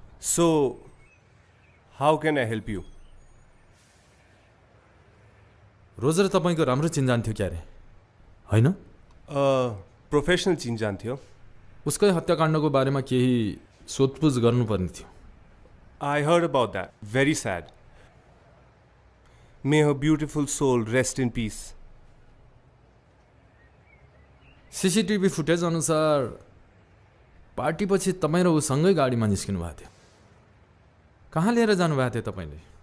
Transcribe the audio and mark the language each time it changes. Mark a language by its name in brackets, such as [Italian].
[English] So, how can I help you? [Nepali] Roger तपाईँको राम्रो चिन्जान थियो क्या रे, होइन? प्रोफेसनल चिन्जान थियो। उसकै हत्याकाण्डको बारेमा केही सोधपुछ गर्नुपर्ने थियो। [English] I heard about that. Very sad. May her beautiful soul rest in peace. [Nepali] CCTV footage अनुसार पार्टीपछि तपाईँ र उसँगै गाडीमा निस्किनु भएको थियो। कहाँ लिएर जानुभएको थियो तपाईँले?